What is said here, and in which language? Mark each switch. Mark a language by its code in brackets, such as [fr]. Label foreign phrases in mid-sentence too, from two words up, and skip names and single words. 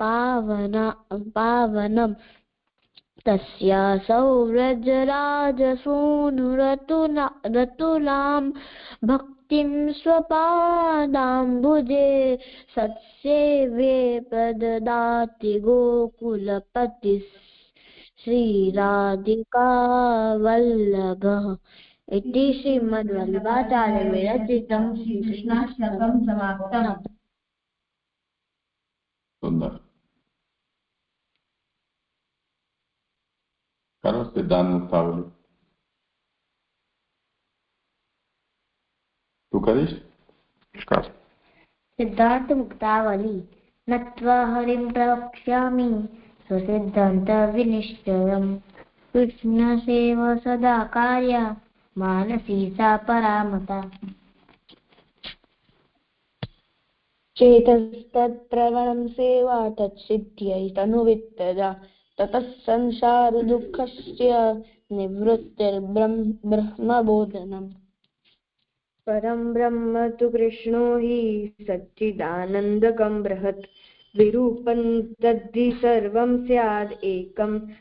[sa] पावनं तस्यासौ व्रजराजसूनुरतुलां भक्तिं स्वपादाम्बुजे सत्सेव्ये प्रददाति गोकुलपतिः श्रीराधिका वल्लभः. इति श्रीमद्वल्लभाचार्य विरचितं श्रीकृष्णाष्टकं समाप्तम्. [gu] સુંદર. કરો સિદ્ધાંત મુક્તાવલી. તું કરીશ? કર. [sa] सिद्धार्थ मुक्तावली. नत्वा हरिं प्रवक्ष्यामि स्वसिद्धान्त विनिश्चयम्. कृष्ण सेव सदा कार्या मानसी सा परामता चेतस्तत्प्रवणं सेवा तत्सिद्ध्यै तनुवित्तजा ततः संसारदुःखस्य निवृत्तिर्ब्रह्मबोधनम् परं ब्रह्म तु कृष्णो हि सच्चिदानन्दकं बृहत् विरूपं तद्धि सर्वं स्याद् एकं